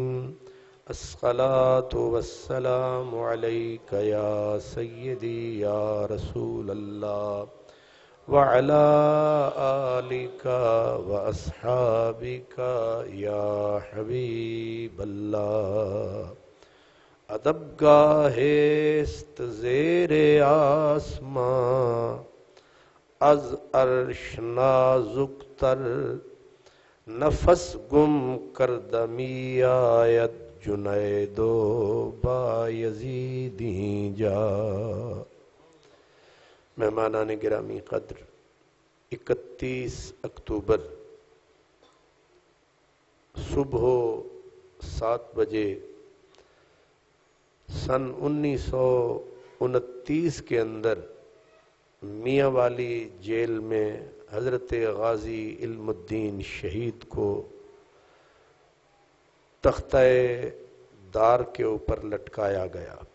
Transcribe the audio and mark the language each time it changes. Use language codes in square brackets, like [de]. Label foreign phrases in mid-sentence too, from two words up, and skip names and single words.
[ar] الصلاة والسلام عليك يا سيدي يا رسول الله وعلى آلك وأصحابك يا حبيب الله۔ [fa] ادب گاہ است زیر آسمان، از عرش نازک تر نفس گم کردمی آید جنید و بایزیدی جا۔ [ur] مہمانان گرامی قدر، 31 اکتوبر صبح 7 بجے سن 1929 کے اندر میاں والی جیل میں حضرت غازی علم الدین شہید کو تختہ دار کے اوپر لٹکایا گیا۔